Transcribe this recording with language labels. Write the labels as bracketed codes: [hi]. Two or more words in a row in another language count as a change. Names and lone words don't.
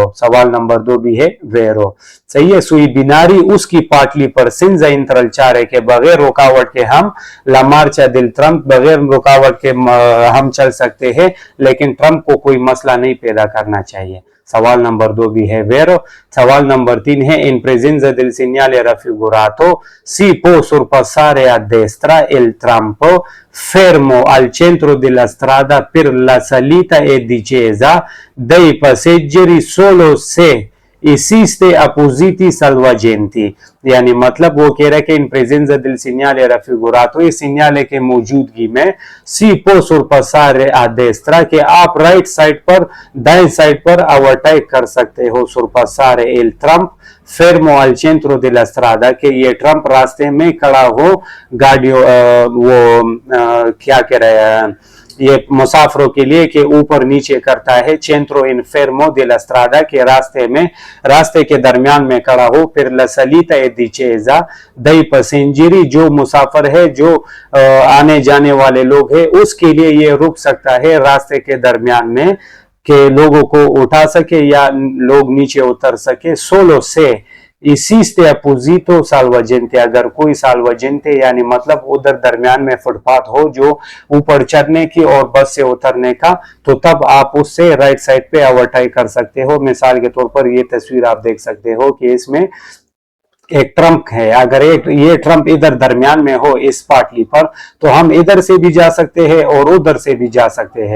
[ur] سوال نمبر 2 بھی ہے ویرو۔ صحیح ہے. [it] sui binari, [ur] اس کی پاٹلی پر, [it] senza intralciare, [ur] کے بغیر رکاوٹ کے ہم, [it] la marcia del tram, [ur] بغیر رکاوٹ کے ہم چل سکتے ہیں، لیکن ٹرمپ کو کوئی مسئلہ نہیں پیدا کرنا چاہیے. سوال نمبر 2 بھی ہے ویرو۔ سوال نمبر 3 ہے [it] in presenza del segnale raffigurato si può sorpassare a destra il trampo fermo al centro della strada per la salita e discesa dei passeggeri solo se esiste appositi salvagenti. [ur] یعنی مطلب وہ کہہ رہا ہے کہ [it] in presenza del segnale raffigurato, [ur] اس سگنل کے موجودگی میں, [it] si può sorpassare a destra, [ur] کہ آپ [en] right side [ur] پر، دائیں سائیڈ پر اوورٹیک کر سکتے ہو, [it] sorpassare il tram fermo al centro della strada, [ur] کہ یہ ٹرمپ راستے میں کھڑا ہو، گاڑیوں کیا کہہ رہے ہیں، یہ مسافروں کے لیے، کہ اوپر نیچے کرتا ہے, [it] centro infermo della strada, [ur] کے راستے میں، راستے کے درمیان میں کھڑا ہو، پھر [it] la salita e discesa dei passeggeri, [ur] جو مسافر ہے، جو آنے جانے والے لوگ ہیں، اس کے لیے یہ رک سکتا ہے راستے کے درمیان میں، کہ لوگوں کو اٹھا سکے یا لوگ نیچے اتر سکے, [it] solo se, esiste apposito salvagente, [ur] اگر کوئی salvagente یعنی مطلب ادھر درمیان میں فٹ پاتھ ہو جو اوپر چڑھنے کی اور بس سے اترنے کا، تو تب آپ اس سے [en] right side [ur] پہ اوورٹیک کر سکتے ہو. مثال کے طور پر یہ تصویر آپ دیکھ سکتے ہو کہ اس میں ایک ٹرمپ ہے، اگر ایک یہ ٹرمپ ادھر درمیان میں ہو اس پاٹلی پر، تو ہم ادھر سے بھی جا سکتے ہیں اور ادھر سے بھی جا سکتے ہیں.